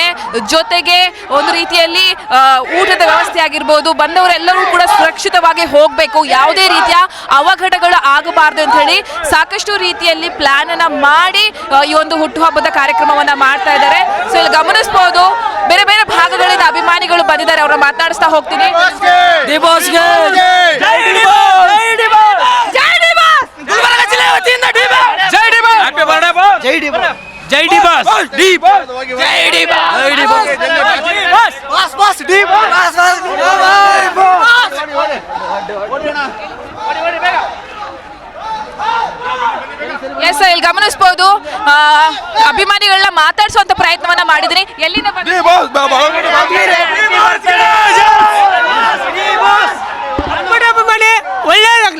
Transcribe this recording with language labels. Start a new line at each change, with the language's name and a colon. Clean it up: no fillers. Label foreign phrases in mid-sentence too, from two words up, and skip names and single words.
Kannada: ಜೊತೆಗೆ ಒಂದು ರೀತಿಯಲ್ಲಿ ಊಟದ ವ್ಯವಸ್ಥೆ ಆಗಿರ್ಬೋದು, ಬಂದವರೆಲ್ಲರೂ ಕೂಡ ಸುರಕ್ಷಿತವಾಗಿ ಹೋಗಬೇಕು, ಯಾವುದೇ ರೀತಿಯ ಅವಘಡಗಳು ಆಗಬಾರದು ಅಂತ ಹೇಳಿ ಸಾಕಷ್ಟು ರೀತಿಯಲ್ಲಿ ಪ್ಲಾನ್ ಅನ್ನ ಮಾಡಿ ಈ ಒಂದು ಹುಟ್ಟುಹಬ್ಬದ ಕಾರ್ಯಕ್ರಮವನ್ನ ಮಾಡ್ತಾ ಇದ್ದಾರೆ. ಸೊ ಇಲ್ಲಿ ಗಮನಿಸಬಹುದು ಬೇರೆ ಬೇರೆ ಭಾಗಗಳಿಂದ ಅಭಿಮಾನಿಗಳು ಬಂದಿದ್ದಾರೆ. ಅವ್ರನ್ನ ಮಾತಾಡಿಸ್ತಾ ಹೋಗ್ತೀನಿ. जय डी बॉस डी बॉस जय डी बॉस जय डी बॉस बॉस बॉस डी बॉस ಎಸ್ ಇಲ್ಲಿ ಗಮನಿಸಬಹುದು ಅಭಿಮಾನಿಗಳನ್ನ ಮಾತಾಡಿಸುವಂತ ಪ್ರಯತ್ನವನ್ನ ಮಾಡಿದ್ರಿ. ಎಲ್ಲಿಂದ ಒಳ್ಳೆಯದಾಗಲಿ.